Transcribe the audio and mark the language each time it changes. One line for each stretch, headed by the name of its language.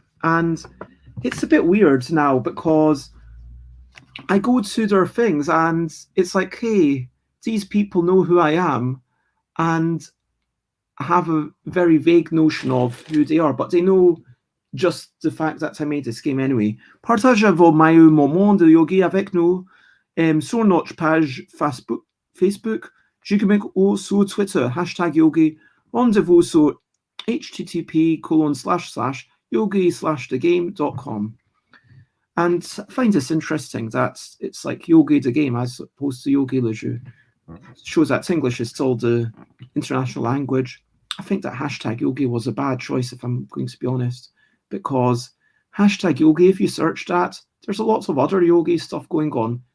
English: And it's a bit weird now because I go to their things and it's like, hey, these people know who I am and I have a very vague notion of who they are, but they know just the fact that I made this game anyway.
French: Partagez vos meilleurs moments de Yogi avec nous sur notre page Facebook, Gigamic ou sur Twitter, #Yogi. Rendez-vous sur http://yogi/thegame.com.
English: And I find this interesting that it's like Yogi the game as opposed to Yogi le jeu. It shows that English is still the international language. I think that #Yogi was a bad choice, if I'm going to be honest, because #Yogi, if you search that, there's a lot of other Yogi stuff going on.